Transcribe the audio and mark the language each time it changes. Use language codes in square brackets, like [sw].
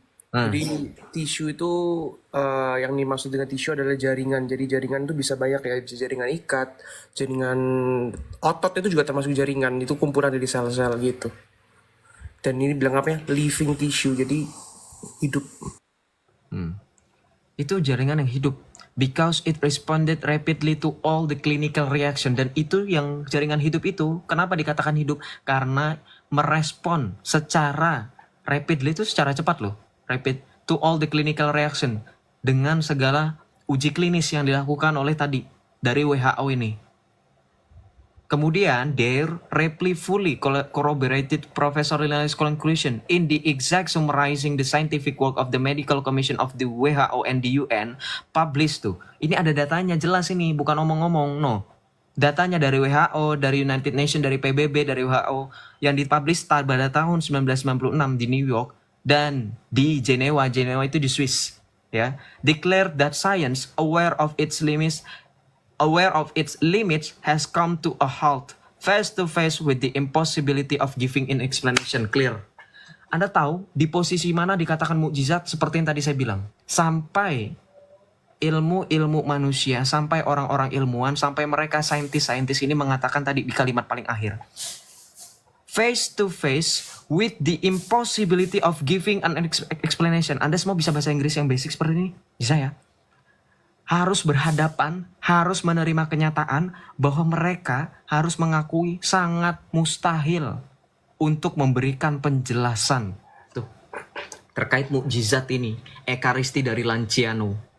[id] Jadi tisu itu yang dimaksud dengan tisu adalah jaringan. Jadi jaringan itu bisa banyak ya, bisa jaringan ikat, jaringan otot itu juga termasuk jaringan. Itu kumpulan dari sel-sel gitu. Dan ini bilang apa ya? Living tissue, jadi hidup. Itu jaringan yang hidup. [en] Because it responded rapidly to all the clinical reaction. [id] Dan itu yang jaringan hidup itu, kenapa dikatakan hidup? Karena merespon secara [en] rapidly, [id] itu secara cepat loh. [en] Rapid to all the clinical reaction. [id] Dengan segala uji klinis yang dilakukan oleh tadi, dari WHO ini. Kemudian, [en] their reply fully corroborated Professor Linoli's conclusion in the exact summarizing the scientific work of the Medical Commission of the WHO and the UN published tuh. [id] Ini ada datanya jelas ini, bukan omong-omong, no. Datanya dari WHO, dari United Nations, dari PBB, dari WHO yang dipublish pada tahun 1996 di New York dan di Jenewa itu di Swiss, ya. [en] Declared that science aware of its limits has come to a halt face to face with the impossibility of giving an explanation clear. [id] Anda tahu di posisi mana dikatakan mukjizat seperti yang tadi saya bilang. Sampai ilmu manusia, sampai orang-orang ilmuwan, sampai mereka saintis-saintis ini mengatakan tadi di kalimat paling akhir. [en] Face to face with the impossibility of giving an explanation. [id] Anda semua bisa bahasa Inggris yang basic seperti ini? Bisa ya? Harus berhadapan, harus menerima kenyataan bahwa mereka harus mengakui sangat mustahil untuk memberikan penjelasan tuh terkait mukjizat ini, ekaristi dari Lanciano.